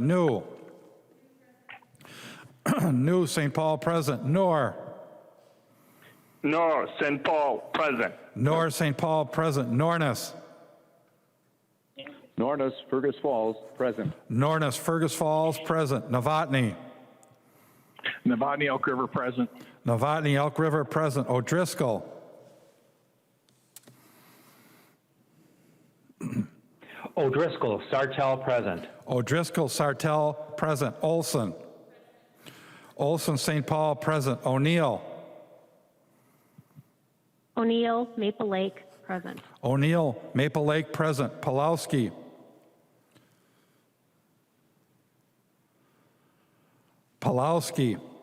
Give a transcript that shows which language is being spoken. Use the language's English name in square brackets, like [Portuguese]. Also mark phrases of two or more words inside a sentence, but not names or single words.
[English] New. New, St. Paul, present. Noor. Nor, St. Paul, present. Noor, St. Paul, present. Nornis. Nornis, Fergus Falls, present. Nornis, Fergus Falls, present. Novotny. Novotny, Elk River, present. Novotny, Elk River, present. O'Driscoll. O'Driscoll, Sartell, present. O'Driscoll, Sartell, present. Olson. Olson, St. Paul, present. O'Neill. O'Neill, Maple Lake, present. O'Neill, Maple Lake, present. Pulowski. Pulowski.